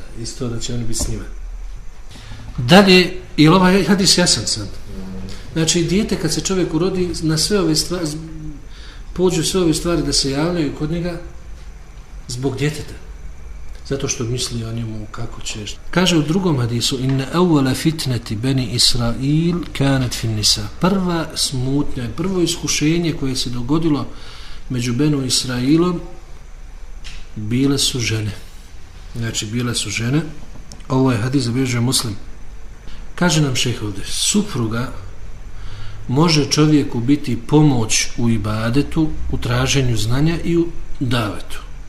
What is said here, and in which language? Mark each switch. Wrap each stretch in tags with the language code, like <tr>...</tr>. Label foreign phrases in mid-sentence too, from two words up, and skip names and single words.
<bs>Isto da će oni biti s njima. Dalje, je ovaj hadis jasan sad? Znači, dijete kad se čovjek urodi, na sve ove stvari, pođu sve ove stvari da se javljaju kod njega zbog djeteta. Zato što misli o njemu kako ćeš. Kaže u drugom hadisu:</bs> <ar>إن أول فتنة بني إسرائيل كانت في النساء.</ar> <bs>Prva smutnja, prvo iskušenje koje se dogodilo među Benu Israilom bile su žene. Znači, bile su žene. Ovo je hadis zabilježio Muslim. Kaže nam šejh ovdje, supruga može čovjeku biti pomoć u ibadetu, u traženju znanja i u davetu.</bs>